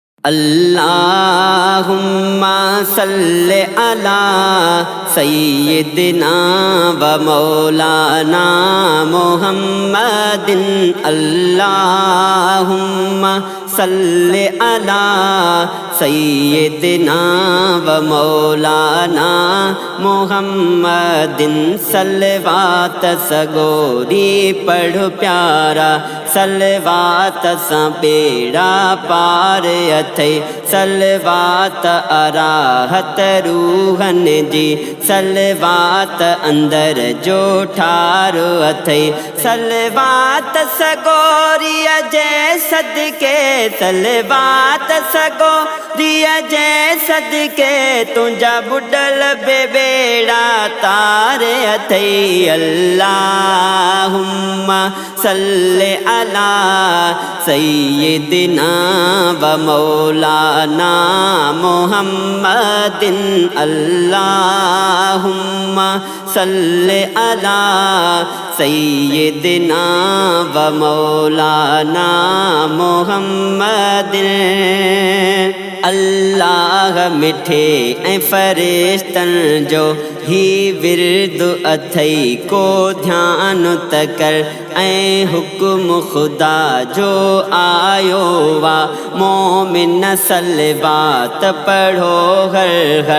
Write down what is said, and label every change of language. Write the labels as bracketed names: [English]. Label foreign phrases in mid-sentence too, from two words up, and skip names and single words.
[Arabic] اللهم صل على سيدنا ومولانا محمد. اللهم صل على سيدنا ومولانا محمد. [Sindhi] सलवात सगोरी पढ़ो प्यारा, सलवात सा बेड़ा पार अथई। सलवात अराहत रूहन जी, सलवात अंदर जो ठारो अथई। सलवात सगोरिया जय सदके, सलवात सगोरिया जय सदके। तुझा बुडल बेड़ा तारे अथई। [Arabic] اللهم صل على سيدنا ومولانا محمد. اللهم صل على سيدنا ومولانا محمد. [Sindhi] अल्लाह मिठे ऐं फरिश्तन जो ही विर्द अथई को ध्यान तकर। ऐं हुक्म खुदा जो आयो वा मोमिन सलवात पढ़ो हर हर।